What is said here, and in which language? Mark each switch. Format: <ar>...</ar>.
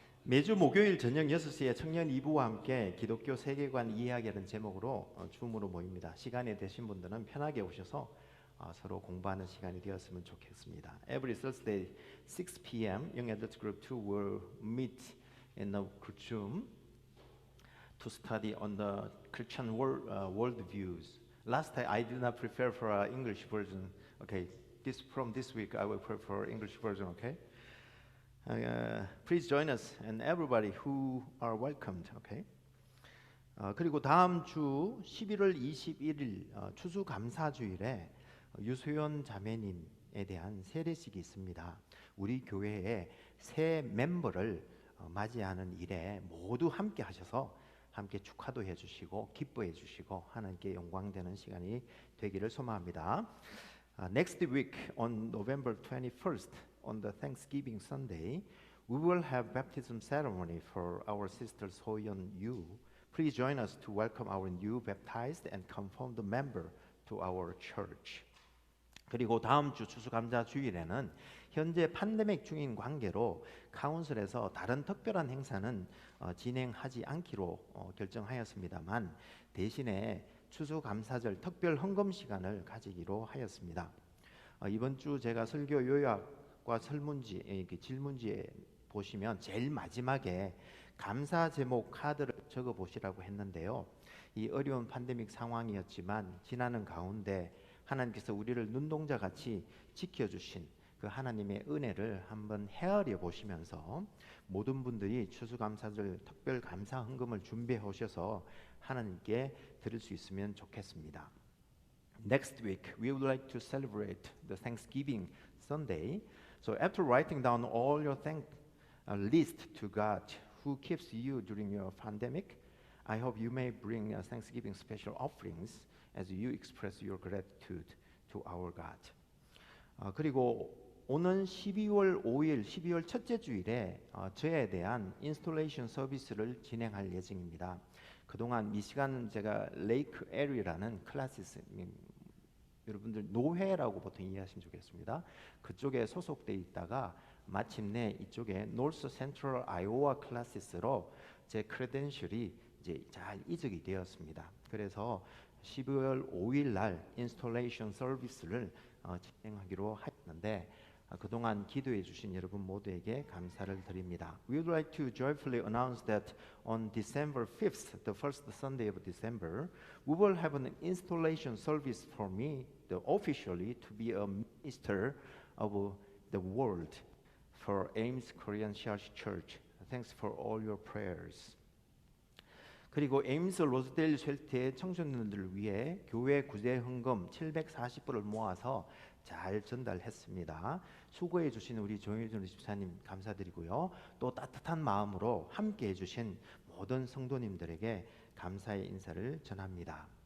<ko>매주 목요일 저녁 6시에 청년 2부와 함께 기독교 세계관 이야기라는 제목으로 줌으로 모입니다. 시간이 되신 분들은 편하게 오셔서 서로 공부하는 시간이 되었으면 좋겠습니다.</ko> <en>Every Thursday 6 p.m. Young Adult Group 2 will meet in a Zoom to study on the Christian world views. Last time I did not prepare for an English version. Okay, from this week I will prepare for English version. Okay. Please join us and everybody who are welcomed. Okay.</en> <ko>그리고 다음 주 11월 21일 추수감사주일에 유소연 자매님에 대한 세례식이 있습니다. 우리 교회의 새 멤버를 맞이하는 일에 모두 함께 하셔서 함께 축하도 해주시고 기뻐해 주시고 하나님께 영광되는 시간이 되기를 소망합니다.</ko> <en>Next week on November 21st on the Thanksgiving Sunday, we will have baptism ceremony for our sister Soyeon Yu. Please join us to welcome our new baptized and confirmed member to our church.</en> <ko>그리고 다음 주 추수감사 주일에는 현재 팬데믹 중인 관계로 카운슬에서 다른 특별한 행사는 진행하지 않기로 결정하였습니다만 대신에 추수감사절 특별 헌금 시간을 가지기로 하였습니다. 이번 주 제가 설교 요약과 질문지에 보시면 제일 마지막에 감사 제목 카드를 적어 보시라고 했는데요. 이 어려운 팬데믹 상황이었지만 지나는 가운데 하나님께서 우리를 눈동자같이 지켜주신 그 하나님의 은혜를 한번 헤아려 보시면서 모든 분들이 추수감사절 특별 감사 헌금을 준비해 오셔서 하나님께 드릴 수 있으면 좋겠습니다.</ko> <en>Next week we would like to celebrate the Thanksgiving Sunday. So after writing down all your list to God who keeps you during your pandemic, I hope you may bring Thanksgiving special offerings as you express your gratitude to our God.</en> <ko>그리고 오는 12월 5일, 12월 첫째 주일에 저에 대한 인스톨레이션 서비스를 진행할 예정입니다. 그동안 미시간 제가 레이크 에리라는 클래시스, 여러분들 노회라고 보통 이해하시면 좋겠습니다. 그쪽에 소속돼 있다가 마침내 이쪽에 노스 센트럴 아이오와 클래시스로 제 크레덴셜이 이제 잘 이적이 되었습니다. 그래서 12월 5일 날 인스톨레이션 서비스를 진행하기로 했는데 그동안 기도해 주신 여러분 모두에게 감사를 드립니다.</ko> <en>We would like to joyfully announce that on December 5th, the first Sunday of December, we will have an installation service for me, officially to be a minister of the world for Ames Korean Church. Thanks for all your prayers.</en> <ko>그리고 에임스 로즈데일 쉘터의 청소년들을 위해 교회 구제 헌금 740불을 모아서 잘 전달했습니다. 수고해 주신 우리 조혜준 집사님 감사드리고요. 또 따뜻한 마음으로 함께 해주신 모든 성도님들에게 감사의 인사를 전합니다.</ko>